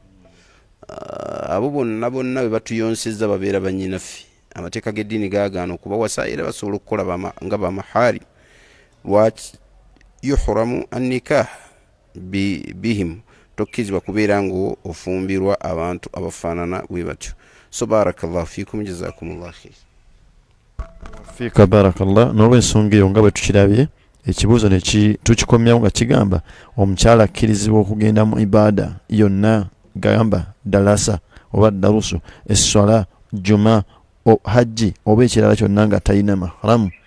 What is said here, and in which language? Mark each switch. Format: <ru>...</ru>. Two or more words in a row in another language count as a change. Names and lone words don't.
<lg>Abo bonna bwe batuyonsezza babeera bannyinaffe. Amateeka g'eddiini gaagaana okubawasa era basobola okukola nga ba maharimu. Lwaki</lg> <ar>يحرم النكاح بهم</ar> <lg>tokkizibwa kubeera nga ofumbirwa abantu abafaanana bwe batyo.</lg> <ar>So بارك الله فيكم جزاكم الله خير. فيك بارك الله.</ar> <lg>N'olw'ensonga eyo nga bwe tukirabye ekibuuzo tukikomyawo nga kigamba omukyala akkirizibwa okugenda mu ibaada yonna gamba dalasa oba darusu esswala juma hajji oba ekirala kyonna nga talina mahramu.</lg>